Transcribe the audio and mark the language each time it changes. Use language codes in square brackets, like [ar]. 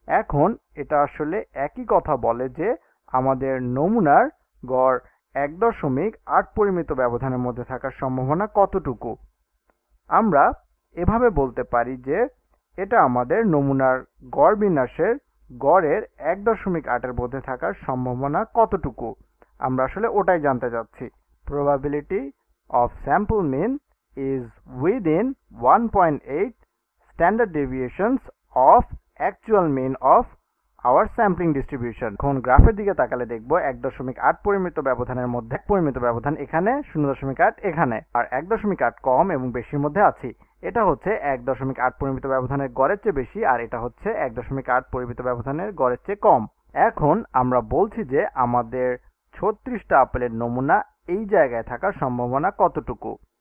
[bn] এখন এটা আসলে একই কথা বলে যে আমাদের নমুনার গড় 1.8 পরিমিত ব্যবধানের মধ্যে থাকার সম্ভাবনা কতটুকু। আমরা এভাবে বলতে পারি যে এটা আমাদের নমুনার গড় বিন্যাসের গড়ের 1.8 এর মধ্যে থাকার সম্ভাবনা কতটুকু। আমরা আসলে ওটাই জানতে চাচ্ছি। [en] Probability of sample mean is within 1.8 standard deviations of actual mean of our sampling distribution. [bn] এখন গ্রাফের দিকে তাকালে দেখব 1.8 পরিমিত ব্যবধানের মধ্যে পরিমিত ব্যবধান এখানে, 0.8 এখানে, আর 1.8 কম এবং বেশির মধ্যে আছি। এটা হচ্ছে 1.8 পরিমিত ব্যবধানের গড়ের চেয়ে বেশি, আর এটা হচ্ছে 1.8 পরিমিত ব্যবধানের গড়ের চেয়ে কম। এখন আমরা বলছি যে আমাদের 36টা আপেলের নমুনা এই জায়গায় থাকার সম্ভাবনা কতটুকু।